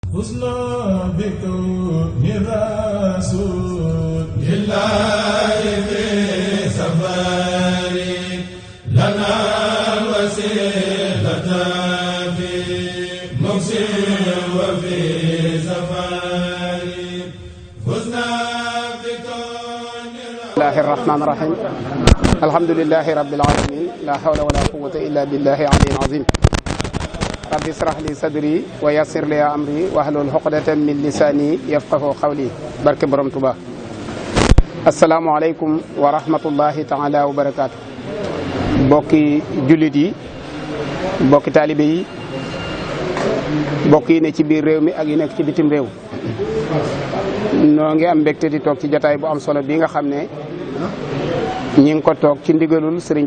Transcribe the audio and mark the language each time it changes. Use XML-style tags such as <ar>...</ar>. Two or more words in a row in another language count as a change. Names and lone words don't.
<ar>حسنا بكون رسول الله في سفري لنا وسيلة في مقصد وفي سفري حسنا بكون الله الرحمن الرحيم الحمد لله رب العالمين لا حول ولا قوة إلا بالله العلي العظيم رب اشرح لي صدري ويسر لي أمري واحلل عقدة من لساني يفقهوا قولي</ar> <wo>barke Borom Tuubaa</wo> <ar>السلام عليكم ورحمة الله تعالى وبركاته</ar> <wo>bokki jullit yi bokki taalibe yi bokk yi ne ci biir réew mi ak yi nekk ci bitim réew noo ngi am mbégte di toog ci jataay bu am solo bi nga xam ne ñi ngi ko toog ci ndigalul Serigne</wo>